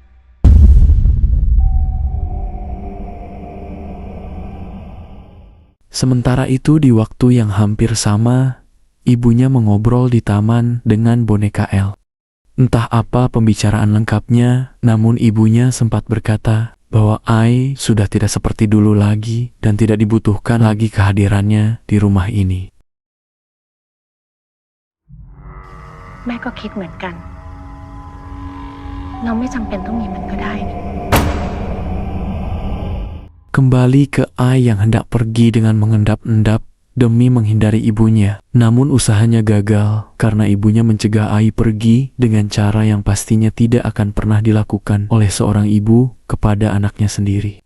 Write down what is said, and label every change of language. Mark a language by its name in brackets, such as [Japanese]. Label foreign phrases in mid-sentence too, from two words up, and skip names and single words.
[Indonesian] Sementara itu di waktu yang hampir sama, ibunya mengobrol di taman dengan boneka El. Entah apa pembicaraan lengkapnya, namun ibunya sempat berkata bahwa Ai sudah tidak seperti dulu lagi dan tidak dibutuhkan lagi kehadirannya di rumah ini. [Thai] แม่ก็คิดเหมือนกัน เราไม่จำเป็นต้องมีมันก็ได้นี่ [Indonesian] Kembali ke Ai yang hendak pergi dengan mengendap-endap demi menghindari ibunya. Namun usahanya gagal karena ibunya mencegah Ai pergi dengan cara yang pastinya tidak akan pernah dilakukan oleh seorang ibu kepada anaknya sendiri.